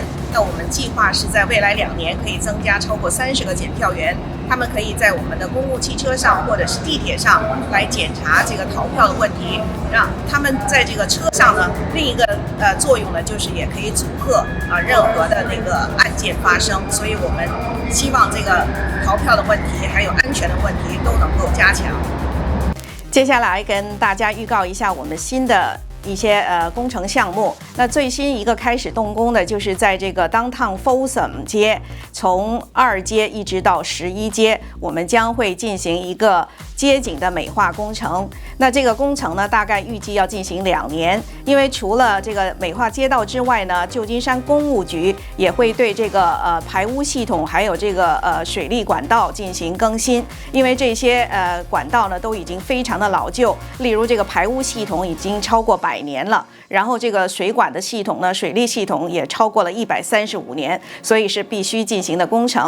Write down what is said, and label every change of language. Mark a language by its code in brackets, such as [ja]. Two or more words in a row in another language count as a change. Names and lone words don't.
[zh] 那我們計劃是在未來2年可以增加超過30個檢票員，他們可以在我們的公務汽車上或者是地鐵上來檢查這個逃票的問題，讓他們在這個車上呢，另一個作用呢，就是也可以阻嚇任何的那個案件發生。所以我們希望這個逃票的問題還有安全的問題都能夠加強。接下來跟大家預告一下我們新的一些工程項目。那最新一个开始动工的就是在这个 Downtown Folsom 街，从2街一直到11街，我们将会进行一个街景的美化工程。那这个工程呢，大概预计要进行2年，因为除了这个美化街道之外呢，旧金山公务局也会对这个排污系统还有这个水利管道进行更新，因为这些管道呢都已经非常的老旧，例如这个排污系统已经超过100年了，然后这个水管的系统呢，水利系统也超过了135年，所以是必须进行的工程。